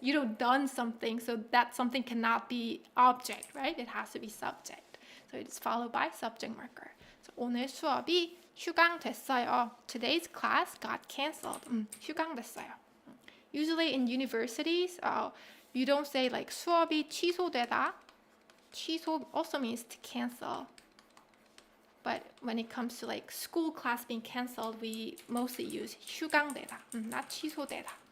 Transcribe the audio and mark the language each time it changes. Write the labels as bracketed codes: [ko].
[en] You don't done something, so that something cannot be object, right? It has to be subject. So it is followed by subject marker. [ko] So 오늘 수업이 휴강됐어요. [en] Today's class got cancelled. [ko] 휴강됐어요. [en] Usually in universities, you don't say like [ko] 수업이 취소되다. [en] 취소 also means to cancel. But when it comes to like school class being cancelled, we mostly use 휴강되다, not 취소되다.